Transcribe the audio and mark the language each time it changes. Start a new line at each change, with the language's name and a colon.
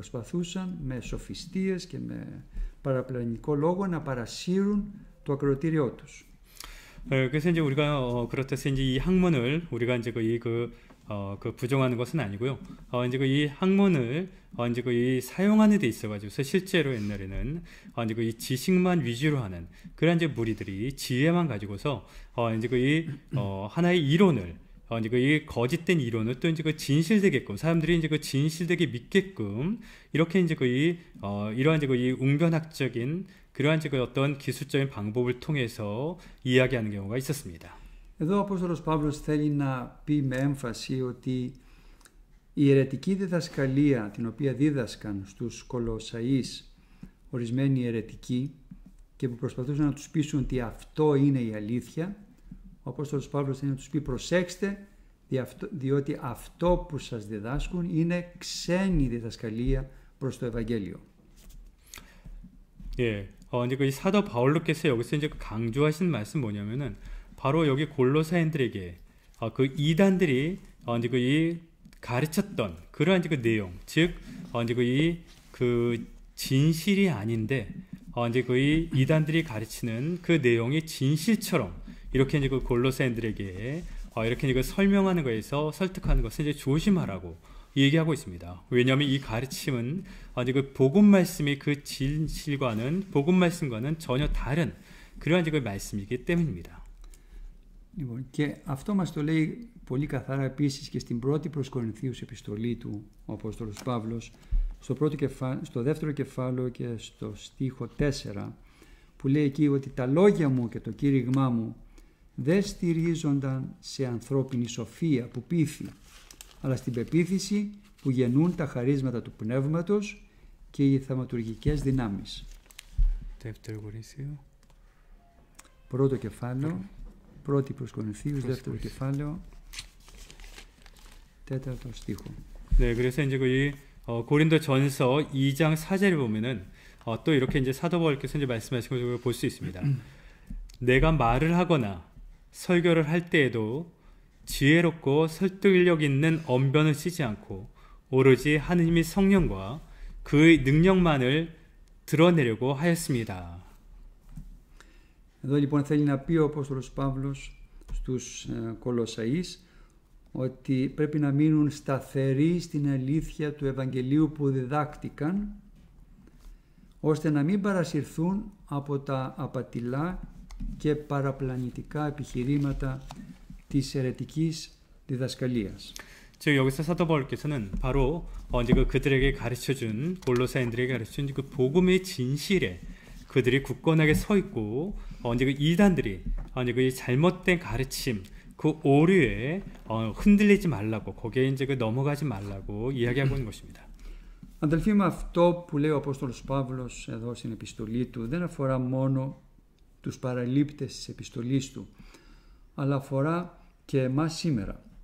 Greek: Προσπαθούσαν με σοφιστίες και με παραπλανητικό λόγο να παρασύρουν το ακροατήριό τους.
Korean: 그래서 이제 우리가 그렇다해서 이제 이 학문을 우리가 이제 그 부정하는 것은 아니고요. 이제 이 학문을 이제 이 사용하는 데 있어가지고서 실제로 옛날에는 이제 이 지식만 위주로 하는 그런 이제 무리들이 지혜만 가지고서 이제 이 하나의 이론을 이제 이 거짓된 이론을 또 이제 진실되게끔 사람들이 이제 진실되게 믿게끔 이렇게 이제 이러한 이제 이 웅변학적인 그러한 이제 어떤 기술적인 방법을 통해서 이야기하는 경우가 있었습니다.
Greek: Εδώ ο Απόστολος Παύλος θέλει να πει με έμφαση ότι η αιρετική διδασκαλία την οποία δίδασκαν στους Κολοσσαείς ορισμένοι αιρετικοί και που προσπαθούσαν να τους πείσουν ότι αυτό είναι η αλήθεια, ο Απόστολος Παύλος θέλει να τους πει προσέξτε, διότι αυτό που σας διδάσκουν είναι ξένη διδασκαλία προς το Ευαγγέλιο.
Korean: 예, 이제 그 사도 바울로께서 여기서 이제 강조하신 말씀 뭐냐면은 바로 여기 골로새인들에게 그 이단들이 이제 이 가르쳤던 그러한 이제 그 내용, 즉 이제 그 진실이 아닌데 이제 이 이단들이 가르치는 그 내용이 진실처럼 이렇게 이제 그 골로새인들에게 이렇게 이제 설명하는 거에서 설득하는 것은 이제 조심하라고 얘기하고 있습니다. 왜냐하면 이 가르침은 이제 그 복음 말씀의 그 진실과는 복음 말씀과는 전혀 다른 그러한 이제 그 말씀이기 때문입니다.
Greek: Λοιπόν, και αυτό μας το λέει πολύ καθαρά επίσης και στην πρώτη προς Κορινθίους επιστολή του ο Απόστολος Παύλος, στο δεύτερο κεφάλαιο και στο στίχο 4, που λέει εκεί ότι τα λόγια μου και το κήρυγμά μου δεν στηρίζονταν σε ανθρώπινη σοφία που πείθει, αλλά στην πεποίθηση που γεννούν τα χαρίσματα του πνεύματος και οι θαυματουργικές δυνάμεις. δεύτερο Κορινθίου. Πρώτο κεφάλαιο, πρώτη προς Κορινθίους, δεύτερο κεφάλαιο, τέταρτο στίχο.
Korean: 네, 그래서 이제 그 고린도전서 2장 4절을 보면은 또 이렇게 이제 사도 바울께서 이제 말씀하신 것을 볼 수 있습니다. 내가 말을 하거나 설교를 할 때에도 지혜롭고 설득력 있는 언변을 쓰지 않고 오로지 하느님의 성령과 그의 능력만을 드러내려고 하였습니다.
Greek: Εδώ λοιπόν θέλει να πει ο Απόστολος Παύλος στους Κολοσσαείς ότι πρέπει να μείνουν σταθεροί στην αλήθεια του Ευαγγελίου που διδάκτηκαν, ώστε να μην παρασυρθούν από τα απατηλά και παραπλανητικά επιχειρήματα της αιρετικής διδασκαλίας.
Korean: 즉 여기서 사도 바울께서는 바로 이제 그들에게 가르쳐준 골로새인들에게 가르쳐준 그 복음의 진실에 그들이 굳건하게 서 있고 이제 그 이단들이 이제 그 잘못된 가르침 그 오류에 흔들리지 말라고 거기에 이제 그 넘어가지 말라고 이야기하고 있는 것입니다.
Greek: Αδελφοί μου, αυτό που λέει ο Απόστολος Παύλος εδώ στην επιστολή του δεν αφορά μόνο τους παραλήπτες της επιστολής του, αλλά αφορά και εμάς σήμερα.